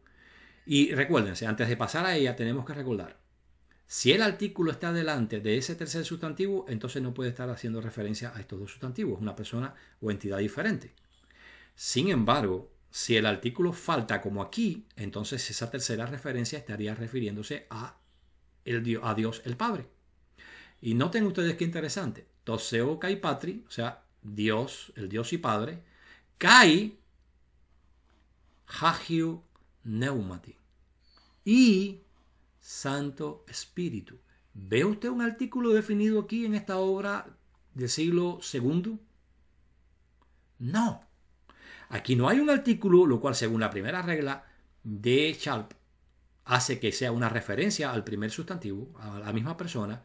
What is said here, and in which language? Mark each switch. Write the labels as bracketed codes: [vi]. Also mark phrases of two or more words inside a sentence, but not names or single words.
[es] Y recuérdense, antes de pasar a ella tenemos que recordar, si el artículo está delante de ese tercer sustantivo, entonces no puede estar haciendo referencia a estos dos sustantivos, una persona o entidad diferente. Sin embargo, si el artículo falta como aquí, entonces esa tercera referencia estaría refiriéndose a Dios el Padre. Y noten ustedes qué interesante. [el] τῷ θεῷ καὶ πατρί, [es] o sea, Dios, el Dios y Padre, [el] καὶ ἁγίῳ πνεύματι [es] y Santo Espíritu. ¿Ve usted un artículo definido aquí en esta obra del siglo II? No. Aquí no hay un artículo, lo cual según la primera regla de Sharp hace que sea una referencia al primer sustantivo, a la misma persona.